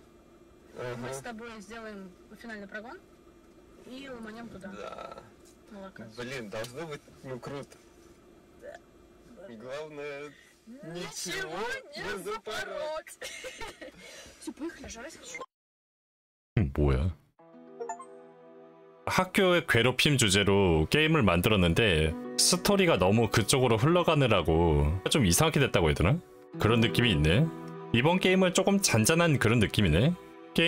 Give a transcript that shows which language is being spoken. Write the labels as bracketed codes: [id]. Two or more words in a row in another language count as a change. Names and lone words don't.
[ru] Мы с тобой сделаем финальный прогон и ломанем туда. Да. Молока. Блин, должно быть, ну, круто. Да. Главное, Ничего не запороть. Все, поехали, жрать хочу. [ko] 뭐야? 학교의 괴롭힘 주제로 게임을 만들었는데 스토리가 너무 그쪽으로 흘러가느라고 좀 이상하게 됐다고 해야 되나? 그런 느낌이 있네. 이번 게임은 조금 잔잔한 그런 느낌이네.